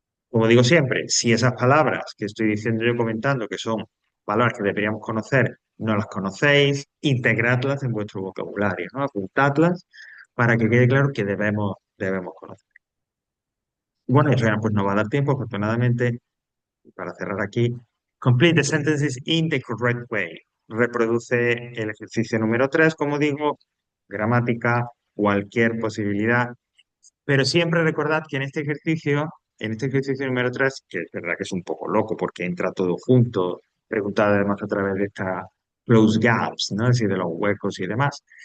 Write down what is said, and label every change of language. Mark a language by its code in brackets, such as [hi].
[es] Como digo siempre, si esas palabras que estoy diciendo yo comentando, que son palabras que deberíamos conocer, no las conocéis, integradlas en vuestro vocabulario, ¿no? Apuntadlas para que quede claro que debemos conocer. Bueno, y Reina, pues no va a dar tiempo, afortunadamente, para cerrar aquí. [en] Complete the sentences in the correct way. [es] Reproduce el ejercicio número 3, como digo, gramática, cualquier posibilidad, pero siempre recordad que en este ejercicio número 3 que es verdad que es un poco loco porque entra todo junto, preguntado además a través de esta close gaps, ¿no? Es decir, de los huecos y demás.